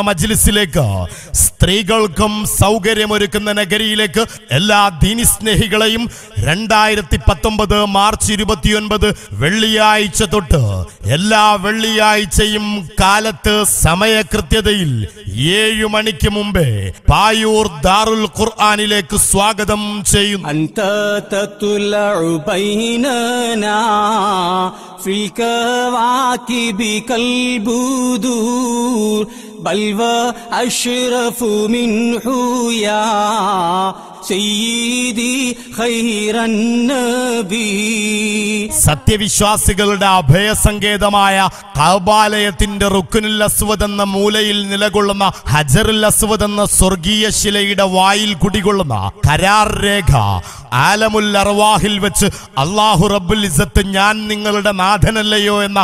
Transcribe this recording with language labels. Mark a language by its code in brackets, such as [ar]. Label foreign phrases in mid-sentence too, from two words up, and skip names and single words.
[ml] മജ്ലിസിലേക്ക് സ്ത്രീകൾക്കും സൗകര്യമൊരുക്കുന്ന നഗരിയിലേക്ക് എല്ലാ ദീനി സ്നേഹികളെയും 2019 മാർച്ച് 29 വെള്ളിയാഴ്ച തൊട്ട് എല്ലാ വെള്ളിയാഴ്ചയും കാലത്ത് സമയകൃത്യതയിൽ 7 മണിക്ക് മുമ്പേ പായൂർ ദാറുൽ ഖുർആനിലേക്ക് സ്വാഗതം ചെയ്യുന്നു. [ar] في الكواكب كالبدور بل وأشرف منه يا سيدي خير النبي. [ml] സത്യവിശ്വാസികളുടെ അഭയസങ്കേതമായ കഅബാലയത്തിന്റെ റുക്നുൽ അസ്വദ് എന്ന മൂലയിൽ നിലകൊള്ളുന്ന ഹജറുൽ അസ്വദ് എന്ന സ്വർഗീയ ശിലയുടെ വായിൽ കുടികൊള്ളുന്ന കരാർ രേഖ ആലമുൽ അർവാഹിൽ വെച്ച് [ar] الله رب العزة [ml] ഞാൻ നിങ്ങളുടെ നാഥനല്ലയോ എന്ന